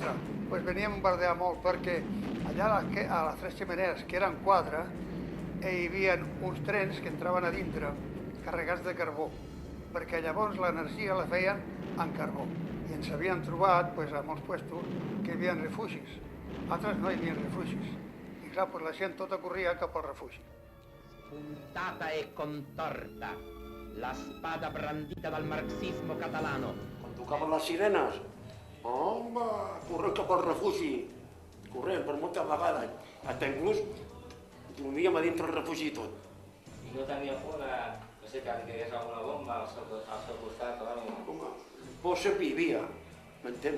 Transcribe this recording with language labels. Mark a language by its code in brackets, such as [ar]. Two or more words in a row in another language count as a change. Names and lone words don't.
[ca] Doncs veníem a bombardejar molt perquè allà a les 3 ximeneies, que eren 4, hi havia uns trens que entraven a dintre carregats de carbó, perquè llavors l'energia la feien en carbó. I ens havien trobat a molts puestos que hi havia refugis. Altres no hi havia refugis. I clar, la gent tota corria cap al refugi. [it] Puntata e contorta, la spada brandita dal marxismo catalano. [ca] Quan tocaven les sirenes, home, corrent cap al refugi, corrent per moltes vegades, fins inclús dormíem a dintre el refugi i tot. I no tenia por de, no sé, que li caigués alguna bomba al seu costat o alguna cosa? Home, por sempre hi havia, m'entén?